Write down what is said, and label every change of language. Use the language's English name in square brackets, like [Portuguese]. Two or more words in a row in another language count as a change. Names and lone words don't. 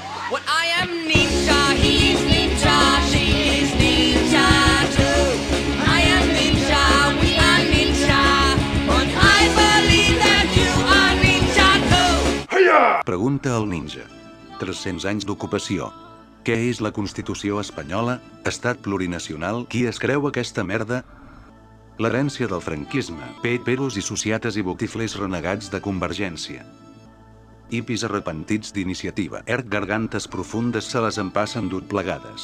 [English] Well, I am ninja, he is ninja, she is ninja too. I am ninja, we are ninja, and I believe that you are ninja too. [Catalan] Pregunta el ninja. 300 anys d'ocupació. Què és la Constitució espanyola? Estat plurinacional? Qui es creu aquesta merda? L'herència del franquisme, peros i sociates i botiflers renegats de Convergència. Hippies arrepentits d'iniciativa, gargantes profundes se les empassen plegades.